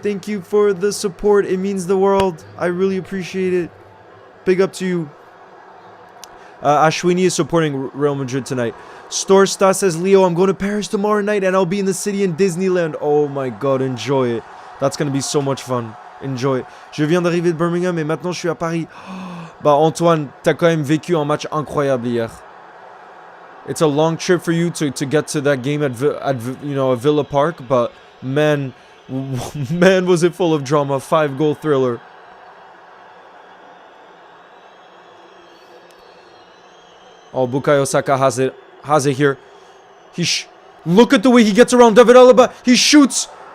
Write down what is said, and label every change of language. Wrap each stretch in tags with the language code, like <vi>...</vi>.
<en>Thank you for the support. It means the world. I really appreciate it. Big up to you. Ashwini is supporting Real Madrid tonight. Storsta says, Leo, I'm going to Paris tomorrow night and I'll be in the city in Disneyland. Oh my God, enjoy it. That's going to be so much fun. Enjoy.</en> <fr>Je viens d'arriver de Birmingham et maintenant je suis à Paris. Bah Antoine, t'as quand même vécu un match incroyable hier.</fr> <en>It's a long trip for you to get to that game at Villa Park, but man, man was it full of drama. 5-goal thriller. Oh, Bukayo Saka has it here. Look at the way he gets around David Alaba. He shoots.</en>